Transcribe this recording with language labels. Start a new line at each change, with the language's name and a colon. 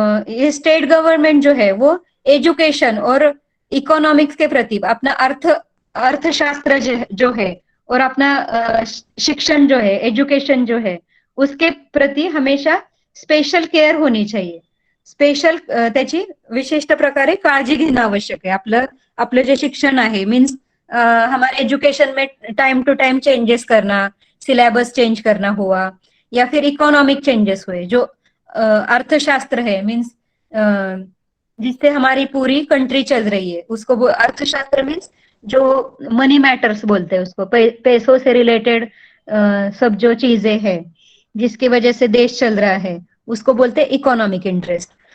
Hindi: ये state government जो है वो एजुकेशन और इकोनॉमिक्स के प्रति अपना अर्थशास्त्र जो है और अपना शिक्षण जो है, एज्युकेशन जो है, उसके प्रती हमेशा स्पेशल केअर होनी चाहिए.
Marathi: स्पेशल त्याची विशिष्ट प्रकारे काळजी घेणं आवश्यक आहे. आपलं आपलं जे शिक्षण आहे
Hindi: मीन्स हमारे एजुकेशन में टाइम टू टाइम चेंजेस करना, सिलेबस चेंज करना हुआ, या फिर इकोनॉमिक चेंजेस हुए, जो अर्थशास्त्र है मीन्स जिससे हमारी पूरी कंट्री चल रही है, उसको अर्थशास्त्र मीन्स जो मनी मैटर्स बोलते हैं उसको, पैसों से रिलेटेड सब जो चीजें हैं जिसकी वजह से देश चल रहा है, उसको बोलते हैं इकोनॉमिक इंटरेस्ट.